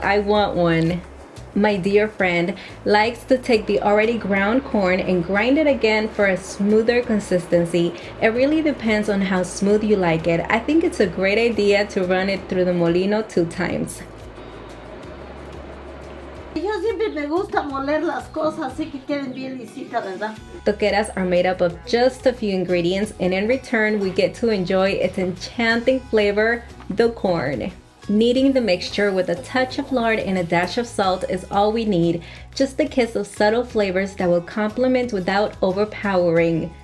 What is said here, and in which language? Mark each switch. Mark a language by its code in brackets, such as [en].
[en] I want one. My dear friend likes to take the already ground corn and grind it again for a smoother consistency. It really depends on how smooth you like it. I think it's a great idea to run it through the molino 2 times. [es] Yo siempre me gusta moler las cosas así que queden bien lisitas, ¿verdad? [en] Toqueras are made up of just a few ingredients, and in return we get to enjoy its enchanting flavor, the corn. Kneading the mixture with a touch of lard and a dash of salt is all we need, just a kiss of subtle flavors that will complement without overpowering.